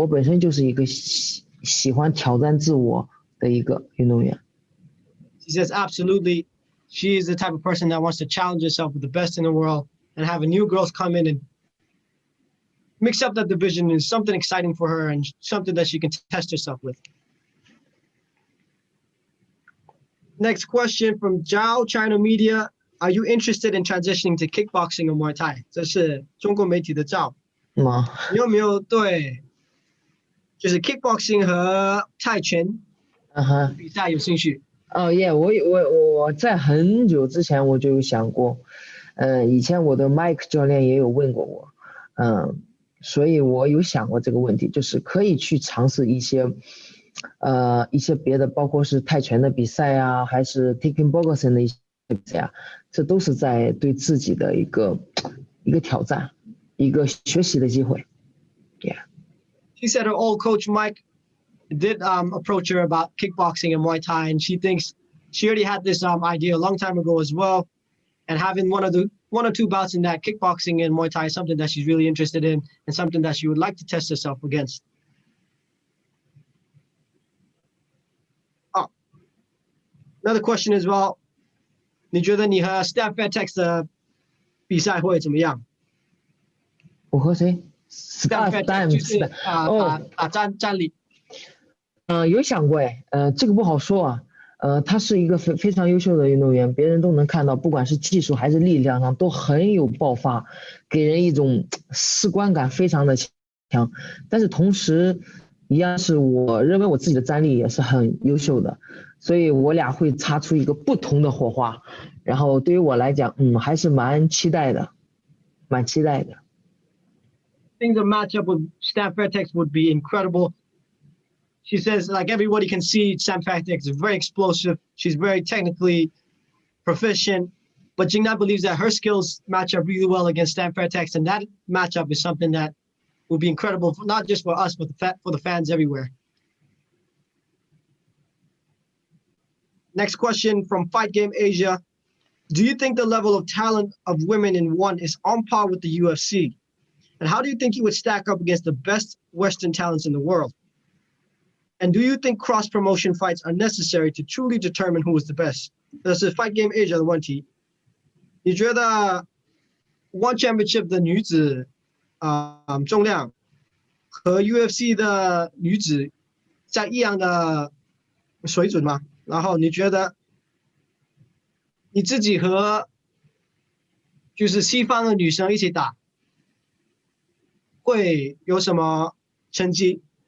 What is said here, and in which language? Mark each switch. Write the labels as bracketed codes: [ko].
[zh] 我本身就是一个喜欢挑战自我的一个运动员。 [en] She says absolutely. She is the type of person that wants to challenge herself with the best in the world, and having new girls come in and mix up that division is something exciting for her and something that she can test herself with. Next question from Zhao China Media. Are you interested in transitioning to kickboxing or Muay Thai? [zh] 这是中国媒体的Zhao。你有没有对就是 kickboxing 和泰拳比赛有兴趣？我在很久之前我就有想过，以前我的 Mike 教练也有问过我，所以我有想过这个问题，就是可以去尝试一些别的，包括是泰拳的比赛啊，还是 Kickboxing 的一些比赛啊，这都是在对自己的一个挑战，一个学习的机会。 [en] Yeah. She said her old coach Mike did approach her about kickboxing and Muay Thai, and she thinks she already had this idea a long time ago as well. And having one or two bouts in that kickboxing and Muay Thai is something that she's really interested in and something that she would like to test herself against. Another question as well. [zh] 你觉得你和 Stamp Fairtex 的比赛会怎么样？我和谁？Stamp Fairtex 就是战力。有想过这个不好说啊。他是一个非常优秀的运动员，别人都能看到，不管是技术还是力量上都很有爆发，给人一种视观感非常的强。但是同时，一样是我认为我自己的战力也是很优秀的，所以我俩会擦出一个不同的火花。然后对于我来讲，还是蛮期待的。 [en] I think the matchup with Stamp Fairtex would be incredible. She says, like everybody can see, Stamp Fairtex is very explosive. She's very technically proficient. But Jing Nan believes that her skills match up really well against Stamp Fairtex. And that matchup is something that will be incredible, not just for us, but for the fans everywhere. Next question from Fight Game Asia. Do you think the level of talent of women in ONE is on par with the UFC? And how do you think you would stack up against the best Western talents in the world? And do you think cross-promotion fights are necessary to truly determine who is the best? [zh] 这是 Fight Game Asia 的问题。你觉得 One Championship 的女子重量和 UFC 的女子在一样的水准吗？然后你觉得你自己和就是西方的女生一起打会有什么成绩？